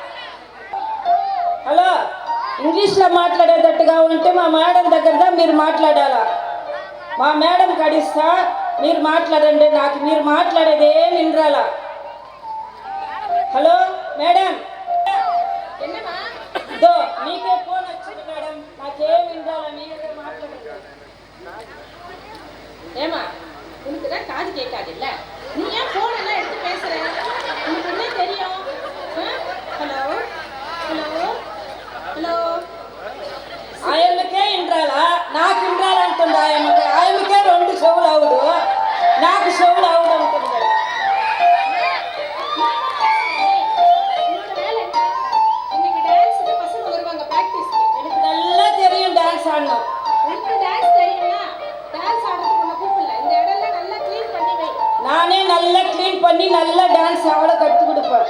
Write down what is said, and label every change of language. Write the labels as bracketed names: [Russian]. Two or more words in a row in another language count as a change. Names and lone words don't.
[Telugu] హలో, ఇంగ్లీష్లో మాట్లాడేటట్టుగా ఉంటే మా మేడం దగ్గర మీరు మాట్లాడాలా. మా మేడం కడిస్తా, మీరు మాట్లాడండి. నాకు మీరు మాట్లాడేది ఏం వినరాలా. [English] hello madam, [Tamil] என்னம்மா? [Telugu] ఇదో నీకే ఫోన్ వచ్చింది మేడం, నాకేం వినరాలా, మీరే మాట్లాడండి. [Tamil] ஏமா, உனக்கு தான் காது கேட்காது இல்ல, நீ ஏன் போன் எல்லாம் எடுத்து பேசுற? உனக்கு என்ன தெரியும்? [English] hello hello hello, [Telugu] ఆయనకే వినరాలా, నాకు వినరాలంటుంది. ఆయనకే రెండు చెవులు అవుడు, నాకు చెవులు అవుడు అంటుంది. [Tamil] உன்னோட வேலை என்ன? இன்னைக்கு டான்ஸுக்கு பசங்க வருவாங்க பிராக்டிஸ்க்கு. எனக்கு நல்லா தெரியும் டான்ஸ் ஆடணும். உனக்கு டான்ஸ் தெரியும்னா டான்ஸ் ஆடுறதுக்கு உன்னை கூப்பிடல. இந்த இடம்லாம் நல்லா க்ளீன் பண்ணி வை. நானே நல்லா க்ளீன் பண்ணி நல்லா டான்ஸ் அவளை கற்றுக் கொடுப்பேன்.